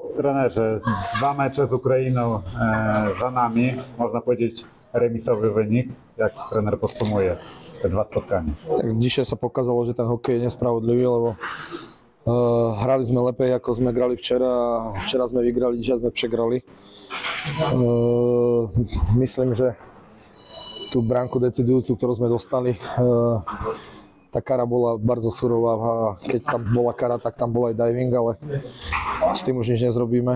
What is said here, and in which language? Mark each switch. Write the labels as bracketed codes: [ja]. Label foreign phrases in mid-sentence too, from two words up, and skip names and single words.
[pl] Trenerze, 2 mecze z Ukrainą za nami, można powiedzieć remisowy wynik. Jak trener podsumuje te 2 spotkania? [sk] Dzisiaj sa pokázalo, že ten hokej je nespravodlivý, lebo hrali sme lepej, ako sme hrali včera. Včera sme vygrali, dnes sme pregrali. Myslím, že tú bránku decidujúcu, ktorú sme dostali, tá kara bola bardzo surová a keď tam bola kara, tak tam bol aj diving, ale s tým už nič nezrobíme.